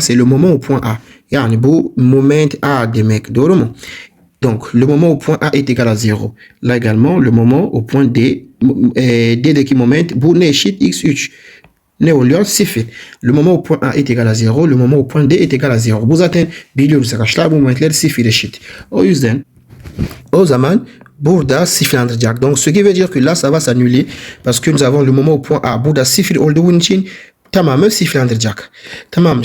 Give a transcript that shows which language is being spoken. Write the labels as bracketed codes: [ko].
[fr] C'est le moment au point A. [tr] Yani bu moment A demek. Doğru mu? [fr] Donc, le moment au point A est égal à 0. Là également, le moment au point D. [tr] D'deki moment. Bu ne eşit? X3. Ne oluyor? Sıfır. [fr] Le moment au point A est égal à 0. Le moment au point D est égal à 0. [tr] Bu zaten biliyoruz arkadaşlar. Bu momentler sıfır eşit. O yüzden o zaman burada sıfırlandıracak. [fr] Donc ce qui veut dire que là ça va s'annuler parce que nous avons le moment au point A. [tr] Burada sıfır olduğu için tamamı sıfırlandıracak. Tamam.